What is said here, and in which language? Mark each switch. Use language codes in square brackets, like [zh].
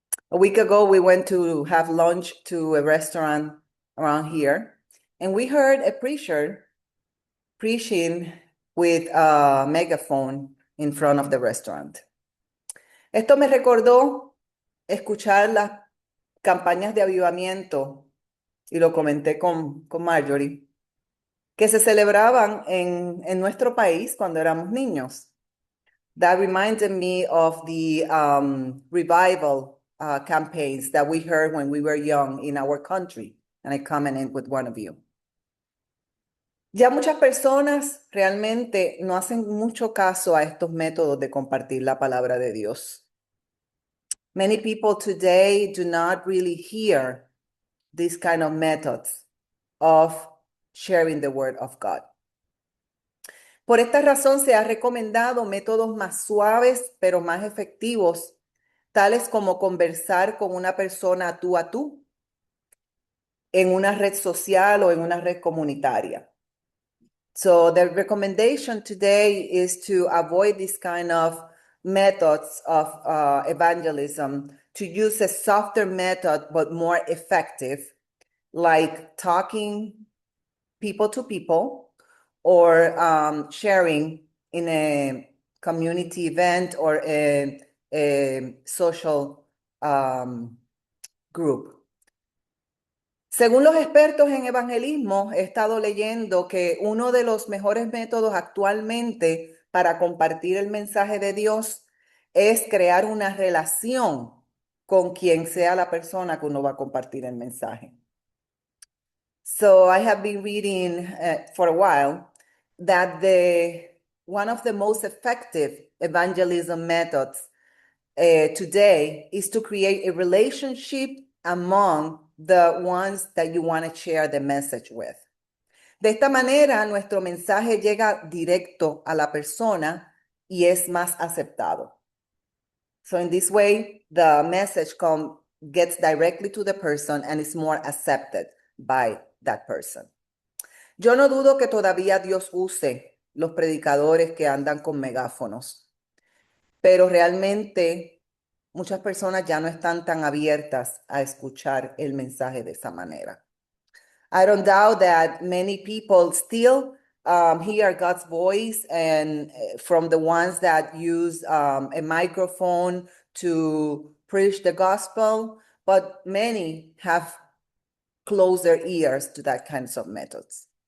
[en] A week ago, we went to have lunch to a restaurant around here, and we heard a preacher preaching with a megaphone in front of the restaurant. [es] Esto me recordó escuchar las campañas de avivamiento, y lo comenté con Marjorie, que se celebraban en nuestro país cuando éramos niños. [en] That reminded me of the revival campaigns that we heard when we were young in our country, and I commented with one of you. [es] Ya muchas personas realmente no hacen mucho caso a estos métodos de compartir la palabra de Dios. [en] Many people today do not really hear these kind of methods of sharing the word of God. [es] Por esta razón se ha recomendado métodos más suaves pero más efectivos, tales como conversar con una persona tú a tú en una red social o en una red comunitaria. [en] So the recommendation today is to avoid this kind of methods of evangelism, to use a softer method but more effective, like talking people to people or sharing in a community event or a social group. [es] Según los expertos en evangelismo, he estado leyendo que uno de los mejores métodos actualmente para compartir el mensaje de Dios es crear una relación con quien sea la persona que uno va a compartir el mensaje. [en] So I have been reading for a while that one of the most effective evangelism methods today is to create a relationship among the ones that you want to share the message with. [es] De esta manera, nuestro mensaje llega directo a la persona y es más aceptado. [en] So in this way, the message gets directly to the person and is more accepted by that person. [es] Yo no dudo que todavía Dios use los predicadores que andan con megáfonos, pero realmente muchas personas ya no están tan abiertas a escuchar el mensaje de esa manera. [en] I don't doubt that many people still hear God's voice and from the ones that use a microphone to preach the gospel, but many have closed their ears to that kinds of methods.